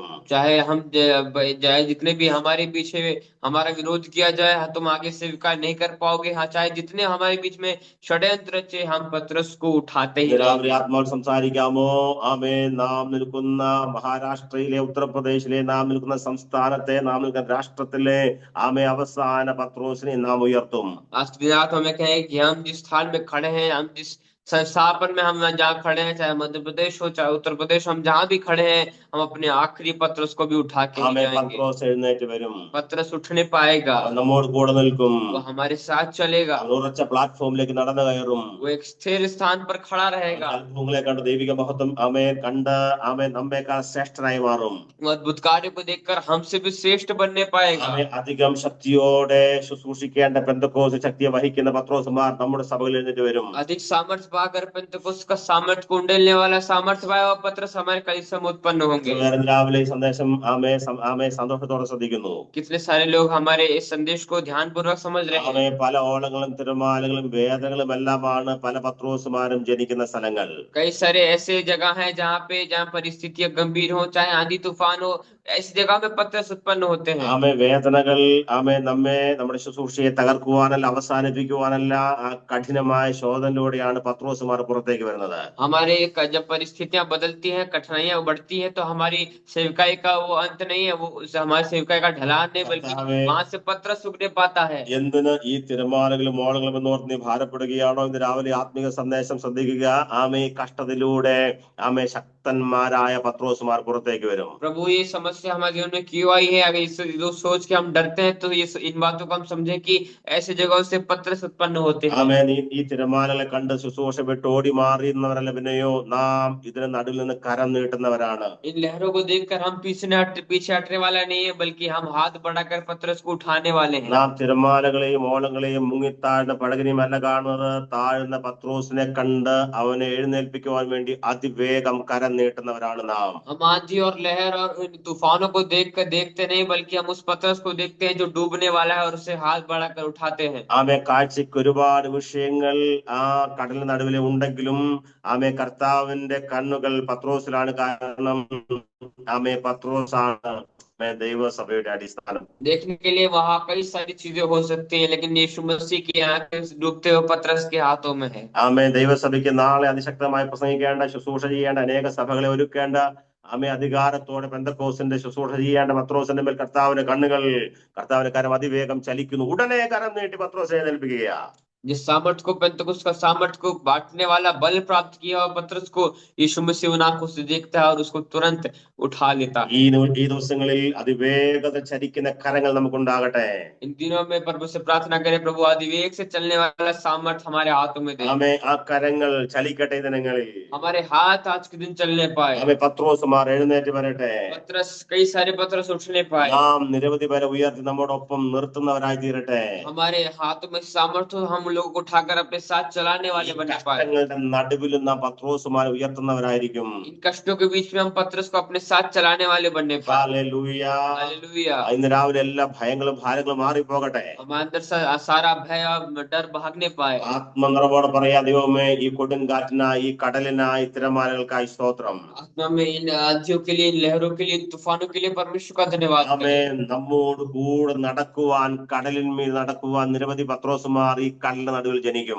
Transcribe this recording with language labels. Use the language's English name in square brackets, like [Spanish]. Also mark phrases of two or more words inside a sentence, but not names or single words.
[Hindi] चाहे जितने भी हमारे पीछे हमारा विरोध किया जाए, तुम आगे से विकार नहीं कर पाओगे। हाँ, चाहे जितने हमारे बीच में षड्यंत्र रचे, हम पतरस को उठाते ही [Malayalam] രാവിലെ ആത്മാവിൽ സംസാരിക്കാമോ? നാം നിൽക്കുന്ന മഹാരാഷ്ട്രയിലെ, ഉത്തർപ്രദേശിലെ, നാം നിൽക്കുന്ന സംസ്ഥാനത്തെ, നാം നിൽക്കുന്ന രാഷ്ട്രത്തിലെ അവസാന പത്രോസിനെ നാം ഉയർത്തും. [Hindi] आज की रात हमें कहें कि हम जिस स्थान में खड़े हैं, हम जिस संस्थापन में हम जहाँ खड़े हैं, चाहे मध्य प्रदेश हो चाहे उत्तर प्रदेश, हम जहाँ भी खड़े हैं, हम अपने आखिरी पतरस को भी उठा के जाएंगे। [Malayalam] പത്രോസ് എഴുന്നേറ്റ് വരും. [Hindi] पतरस उठने पाएगा, [Malayalam] നമ്മോട് കൂടെ നിൽക്കും. [Hindi] वो हमारे साथ चलेगा, [Malayalam] ഉറച്ച പ്ലാറ്റ്ഫോമിലേക്ക് നടന്നു കയറും. [Hindi] वो एक स्थिर स्थान पर खड़ा रहेगा। [Malayalam] അത്ഭുതങ്ങളെ കണ്ട് ദൈവിക മഹത്വം കണ്ട് നമ്മേക്കാൾ ശ്രേഷ്ഠനായി മാറും. [Hindi] वो अद्भुत कार्य को देखकर हमसे भी श्रेष्ठ बनने पाएगा। [Malayalam] അധികം ശക്തിയോടെ ശുശ്രൂഷിക്കേണ്ട പെന്തക്കോസ്ത് ശക്തിയെ വഹിക്കുന്ന പത്രോസുമാർ നമ്മുടെ സഭയിൽ എഴുന്നേറ്റ് വരും. [Hindi] अधिक सामर्थ्य पाकर पेंतकोस्त का सामर्थ्य को उंडेलने वाला सामर्थ्य पाया हुआ पतरस हमारे कलीसिया में उत्पन्न होंगे। [Malayalam] രാവിലെ ഈ സന്ദേശം സന്തോഷത്തോടെ ശ്രദ്ധിക്കുന്നു. [Hindi] कितने सारे लोग हमारे इस संदेश को ध्यान पूर्वक समझ रहे हैं। [Malayalam] പല ഓളങ്ങളും തിരമാലകളും വേദനകളും എല്ലാമാണ് പല പത്രോസുമാരും ജനിക്കുന്ന സ്ഥലങ്ങൾ. [Hindi] कई सारे ऐसे जगह हैं जहाँ परिस्थितियां गंभीर हो, चाहे आंधी तूफान हो, ऐसी जगह में पतरस उत्पन्न होते हैं। [Malayalam] വേദനകൾ നമ്മുടെ ശുശ്രൂഷയെ തകർക്കുവാനല്ല, അവസാനിപ്പിക്കുവാനല്ല, ആ കഠിനമായ ശോധനയിലൂടെയാണ് പത്രോസ് പത്രോസുമാർ പുറത്തേക്ക് വരുന്നത്. [Hindi] हमारे जब परिस्थितियां बदलती हैं, कठिनाइयां बढ़ती हैं, तो हमारी सेवकाई का वो अंत नहीं है, वो हमारी सेवकाई का ढलान नहीं, बल्कि [Malayalam] കർത്താവേ, [Hindi] वहां से पतरस उगने पाता है। [Malayalam] എന്തിന് ഈ തിരമാലകളും മോളങ്ങളും എന്നോർത്ത് നീ ഭാരപ്പെടുകയാണോ? ഇന്ന് രാവിലെ ആത്മീക സന്ദേശം ശ്രദ്ധിക്കുക. ആമേ, കഷ്ടതയിലൂടെ ആമേ ശക്തന്മാരായ പത്രോസുമാർ പുറത്തേക്ക് വരും. [Hindi] प्रभु, ये समस्या हमारे जीवन में क्यों आई है? अगर इस जो सोच के हम डरते हैं, तो ये इन बातों को हम समझें कि ऐसे जगहों से पतरस उत्पन्न होते हैं। [Malayalam] ആമേ, ഈ തിരമാലകളെ കണ്ട് ശുശ്രൂഷ വിട്ട് ഓടി മാറിയുന്നവരല്ല, പിന്നെയോ നാം ഇതിന് നടുവിൽ നിന്ന് കരം നീട്ടുന്നവരാണ്. [Hindi] इन लहरों को देखकर हम पीछे हटने वाला नहीं है, बल्कि हम हाथ बढ़ाकर पतरस को उठाने वाले हैं। [Malayalam] നാം തിരമാലകളെയും ഓളങ്ങളെയും മുങ്ങിത്താഴ്ന്ന പടകിനെയും അല്ല കാണുന്നത്, താഴ്ന്ന പത്രോസിനെ കണ്ട് അവനെ എഴുന്നേൽപ്പിക്കുവാൻ വേണ്ടി അതിവേഗം കരം നീട്ടുന്നവരാണ് നാം. [Hindi] हम आंधी और लहर और इन तूफानों को देखते नहीं, बल्कि हम उस पतरस को देखते हैं जो डूबने वाला है, और उसे हाथ बढ़ाकर उठाते हैं। [Malayalam] ആമേ, കാഴ്ചയ്ക്ക് ഒരുപാട് വിഷയങ്ങൾ ആ കടലിന് നടുവിലെ ഉണ്ടെങ്കിലും ആമേ കർത്താവിന്റെ കണ്ണുകൾ പത്രോസിലാണ്. കാരണം ആമേ പത്രോസാണ് ദൈവസഭയുടെ അടിസ്ഥാനം. [Hindi] देखने के लिए वहां कई सारी चीजें हो सकती हैं, लेकिन यीशु मसीह की आंखें डूबते हुए पतरस के हाथों में है। [Malayalam] ആമേ, ദൈവസഭയ്ക്ക് നാളെ അതിശക്തമായി പ്രസംഗിക്കേണ്ട, ശുശ്രൂഷ ചെയ്യേണ്ട, അനേക സഭകളെ ഒരുക്കേണ്ട, ആമേ അധികാരത്തോടെ പെന്തക്കോസ്തിന്റെ ശുശ്രൂഷ ചെയ്യേണ്ട പത്രോസിന്റെ മേൽ കർത്താവിന്റെ കണ്ണുകൾ, കർത്താവിന്റെ കരം അതിവേഗം ചലിക്കുന്നു. ഉടനെ കരം നീട്ടി പത്രോസ് എഴുന്നേൽപ്പിക്കുക. [Hindi] जिस सामर्थ को पेंतकुस्त का सामर्थ को बांटने वाला बल प्राप्त किया और पतरस को यीशु मसीह उन आंखों से देखता है और उसको तुरंत उठा लेता है। [Malayalam] ഈ ദിവസങ്ങളിൽ അതിവേഗത ചലിക്കുന്ന കരങ്ങൾ നമുക്കുണ്ടാകട്ടെ. [Hindi] इन दिनों में प्रभु से प्रार्थना करें, प्रभु अधिवेग से चलने वाला सामर्थ हमारे हाथों में दे। [Malayalam] ആമേ, ആ കരങ്ങൾ ചലിക്കട്ടെ ഈ ദിനങ്ങളിൽ. [Hindi] हमारे हाथ आज के दिन चलने पाए। [Malayalam] ആമേ, പത്രോസുമാർ എഴുന്നേറ്റ് വരട്ടെ. [Hindi] पतरस, कई सारे पतरस उठने पाए। [Malayalam] നാം നിരവധി പേരെ ഉയർത്തി നമ്മോടൊപ്പം നിർത്തുന്നവരായി തീരട്ടെ. [Hindi] हमारे हाथों में सामर्थ हो, हम लोगों को उठाकर अपने साथ चलाने वाले बन पाए। [Malayalam] കഷ്ടങ്ങളുടെ നടുവിലും നാം പത്രോസുമാരെ ഉയർത്തുന്നവരായിരിക്കും. [Hindi] इन कष्टों के बीच में हम पतरस को अपने साथ चलाने वाले बनने पाए। [Malayalam] ഹല്ലേലൂയ. [Hindi] हालेलुया। [Malayalam] ഇന്ന് രാവിലെ എല്ലാ ഭയങ്ങളും ഭാരങ്ങളും മാറിപ്പോകട്ടെ. [Hindi] हमारे अंदर सारा भय और डर भागने पाए। [Malayalam] ആത്മനിറവോടെ പറയാ, ദൈവമേ, ഈ കൊടുങ്കാറ്റിനായി, ഈ കടലിനായി, തിരമാലകൾക്കായി സ്തോത്രം. [Hindi] आत्मा में इन आंधियों के लिए, इन लहरों के लिए, इन तूफानों के लिए परमेश्वर का धन्यवाद [Malayalam] ആമേ, [Hindi] करें। [Malayalam] നമ്മോട് കൂടെ നടക്കുവാൻ, കടലിന്മേൽ നടക്കുവാൻ നിരവധി പത്രോസുമാർ ഈ കടലിന്റെ നടുവിൽ ജനിക്കും.